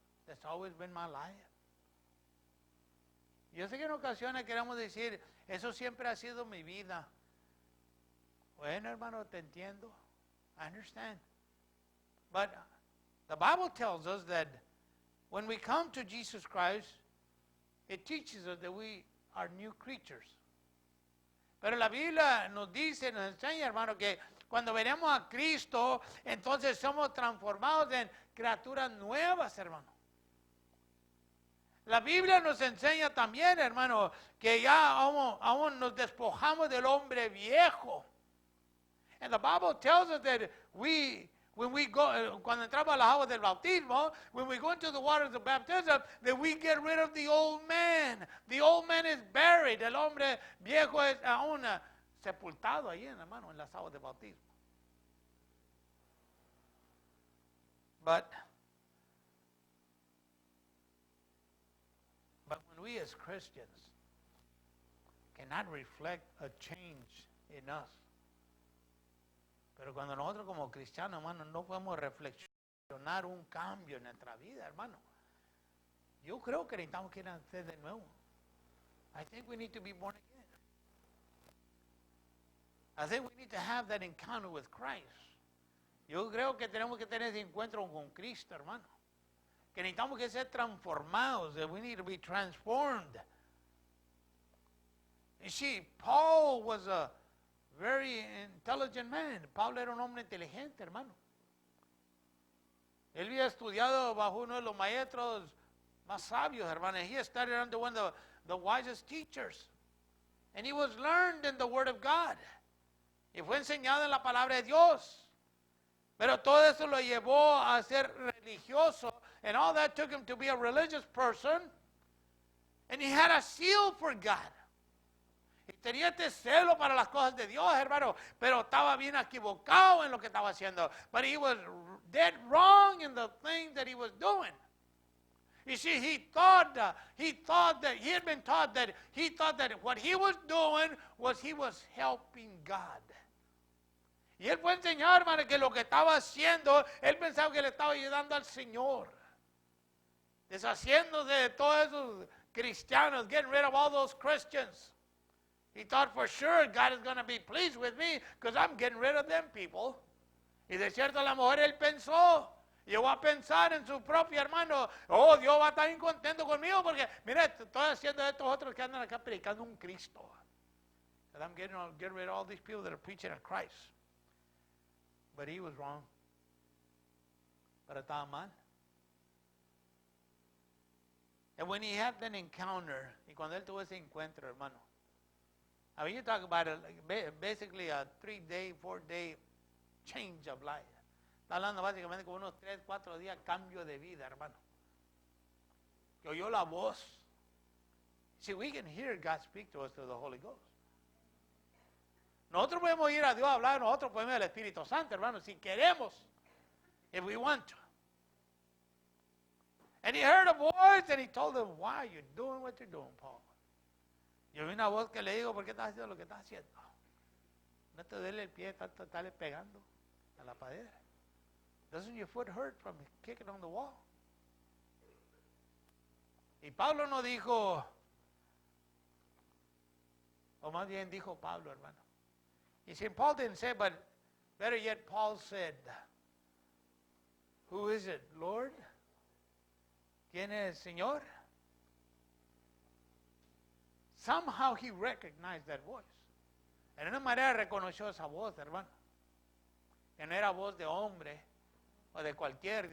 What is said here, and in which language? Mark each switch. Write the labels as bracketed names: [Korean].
[English] That's always been my life. [Spanish] Yo sé que en ocasiones queremos decir, eso siempre ha sido mi vida. Bueno, hermano, te entiendo. [English] I understand. But the Bible tells us that when we come to Jesus Christ, it teaches us that we are new creatures. [Spanish] Pero la Biblia nos dice, nos enseña, hermano, que cuando venimos a Cristo, entonces somos transformados en criaturas nuevas, hermano. La Biblia nos enseña también, hermano, que ya aún nos despojamos del hombre viejo. [English] And the Bible tells us that when we go, [Spanish] cuando entramos a las aguas del bautismo, [English] when we go into the waters of baptism, that we get rid of the old man. The old man is buried. [Spanish] El hombre viejo es aún sepultado ahí, hermano, en las aguas del bautismo. But [English] we as Christians cannot reflect a change in us. [Spanish] Pero cuando nosotros como cristianos, hermano, no podemos reflexionar un cambio en nuestra vida, hermano. Yo creo que necesitamos que nacer de nuevo. [English] I think we need to be born again. I think we need to have that encounter with Christ. [Spanish] Yo creo que tenemos que tener ese encuentro con Cristo, hermano. Que necesitamos que ser transformados. [English] That we need to be transformed. You see, Paul was a very intelligent man. [Spanish] Pablo era un hombre inteligente, hermano. Él había estudiado bajo uno de los maestros más sabios, hermano. [English] He studied under one of the wisest teachers. And he was learned in the Word of God. [Spanish] Y fue enseñado en la palabra de Dios. Pero todo eso lo llevó a ser religioso. [English] And all that took him to be a religious person. And he had a zeal for God. [Spanish] Y tenía este celo para las cosas de Dios, hermano. Pero estaba bien equivocado en lo que estaba haciendo. [English] But he was dead wrong in the things that he was doing. You see, he had been taught that what he was doing was he was helping God. [Spanish] Y él fue enseñado, hermano, que lo que estaba haciendo, él pensaba que le estaba ayudando al Señor. Deshaciéndose de todos esos cristianos, [English] getting rid of all those Christians. He thought for sure God is going to be pleased with me because I'm getting rid of them people. [Spanish] Y de cierto a lo mejor él pensó, llegó a pensar en su propio hermano, oh, Dios va a estar incontento conmigo porque, mira, estoy haciendo estos otros que andan acá predicando un Cristo. [English] And I'm getting rid of all these people that are preaching a Christ. But he was wrong. [Spanish] Pero estaba mal. [English] And when he had that encounter, [Spanish] y cuando él tuvo ese encuentro, hermano, [English] I mean, you talk about basically a 3-day, 4-day change of life. [Spanish] Está hablando básicamente como unos 3, 4 días cambio de vida, hermano. Que oyó la voz. [English] See, we can hear God speak to us through the Holy Ghost. [Spanish] Nosotros podemos ir a Dios a hablar, nosotros podemos ir al Espíritu Santo, hermano, si queremos, [English] if we want to. And he heard a voice and he told him, why are you doing what you're doing, Paul? [Spanish] Yo vi una voz que le digo, ¿por qué estás haciendo lo que estás haciendo? No te duele el pie, estarle pegando a la pared. [English] Doesn't your foot hurt from kicking on the wall? [Spanish] Y Pablo no dijo, o más bien dijo Pablo, hermano. [English] You see, Paul didn't say, but better yet, Paul said, who is it, Lord? [Spanish] ¿Quién es el Señor? [English] Somehow he recognized that voice. [Spanish] En una manera reconoció esa voz, hermano. Que no era voz de hombre o de cualquier.